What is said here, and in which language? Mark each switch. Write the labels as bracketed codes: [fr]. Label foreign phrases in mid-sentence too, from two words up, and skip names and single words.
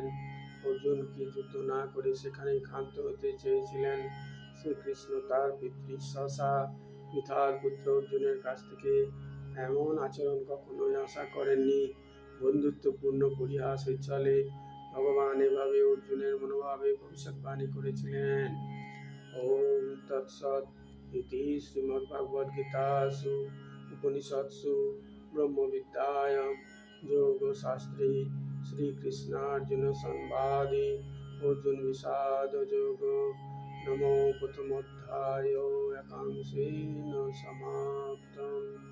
[bn] অর্জুন কি যুদ্ধ না করে সেখানেই ক্ষান্ত হতে চেয়েছিলেন? শ্রীকৃষ্ণ তার পিতৃশাসা পৃথার পুত্র অর্জুনের কাছ থেকে এমন আচরণ কখনোই আশা করেননি। বন্ধুত্বপূর্ণ পরিহাসের ছলে ভগবান এভাবে অর্জুনের মনোভাবে ভবিষ্যৎবাণী করেছিলেন। [sa] ওম তৎসৎ ইতি শ্রীমদ্ভগবদ্গীতাসু উপনিষৎসু ব্রহ্মবিদ্যায়াং যোগশাস্ত্রে শ্রীকৃষ্ণার্জুন সংবাদে অর্জুন বিষাদ যোগো নমো প্রথমোধ্যায় একাংশেন সমাপ্তম।